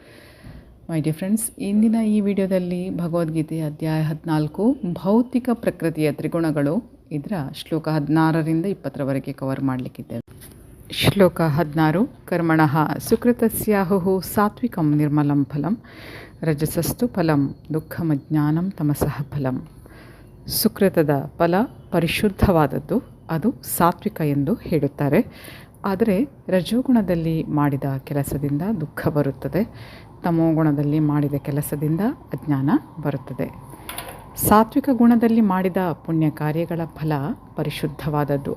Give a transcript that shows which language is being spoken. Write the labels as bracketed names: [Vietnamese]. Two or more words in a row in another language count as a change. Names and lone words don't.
[English] My dear friends, [Kannada] ಇಂದಿನ ಈ ವಿಡಿಯೋದಲ್ಲಿ ಭಗವದ್ಗೀತೆಯ ಅಧ್ಯಾಯ 14 ಭೌತಿಕ ಪ್ರಕೃತಿಯ ತ್ರಿಗುಣಗಳು, ಇದರ ಶ್ಲೋಕ 16ರಿಂದ 20ರವರೆಗೆ ಕವರ್ ಮಾಡಲಿಕ್ಕಿದ್ದೇವೆ. [Sanskrit] ಶ್ಲೋಕ 16. ಕರ್ಮಣಃ ಸುಕೃತಸ್ಯಾಹುಃ ಸಾತ್ವಿಕಂ ನಿರ್ಮಲಂ ಫಲಂ ರಜಸಸ್ತು ಫಲಂ ದುಃಖಮಜ್ಞಾನಂ ತಮಸಃ ಫಲಂ. [Kannada] ಸುಕೃತದ ಫಲ ಪರಿಶುದ್ಧವಾದದ್ದು, ಅದು ಸಾತ್ವಿಕ ಎಂದು ಹೇಳುತ್ತಾರೆ. ಆದರೆ ರಜೋಗುಣದಲ್ಲಿ ಮಾಡಿದ ಕೆಲಸದಿಂದ ದುಃಖ ಬರುತ್ತದೆ, ತಮೋಗುಣದಲ್ಲಿ ಮಾಡಿದ ಕೆಲಸದಿಂದ ಅಜ್ಞಾನ ಬರುತ್ತದೆ. ಸಾತ್ವಿಕ ಗುಣದಲ್ಲಿ ಮಾಡಿದ ಪುಣ್ಯ ಕಾರ್ಯಗಳ ಫಲ ಪರಿಶುದ್ಧವಾದದ್ದು.